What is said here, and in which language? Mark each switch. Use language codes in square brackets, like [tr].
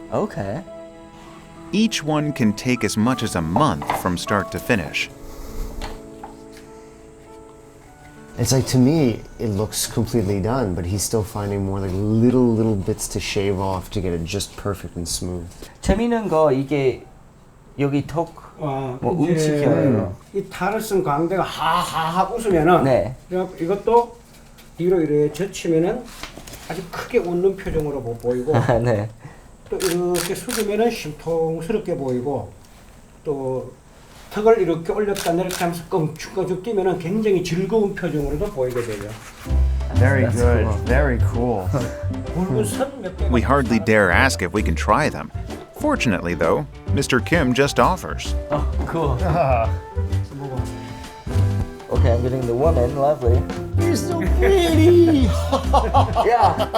[en] Okay. Each one can take as much as a month from start to finish. It's like, to me, it looks completely done, but he's still finding more like little bits to shave off to get it just perfect and smooth. [ko] 재미있는 거 이게 여기 톡 뭐 움직여요. 이 타르슨 광대가 하하하 웃으면은 네. 이것도 뒤로 이렇게 젖히면은 아주 크게 웃는 표정으로 보이고 네. 또 이렇게 숙이면은 심통스럽게 보이고 또 턱을 이렇게 올렸다 내렸다 하면서 껑충껑충 뛰면은 굉장히 즐거운 표정으로도 보이게 돼요. [en] Very good. Very cool. [ko] 굵은 선 몇 개만 [en] We hardly dare ask if we can try them. Fortunately, though, Mr. Kim just offers. Oh, cool. Okay, I'm getting the woman. Lovely. You're so pretty. Yeah.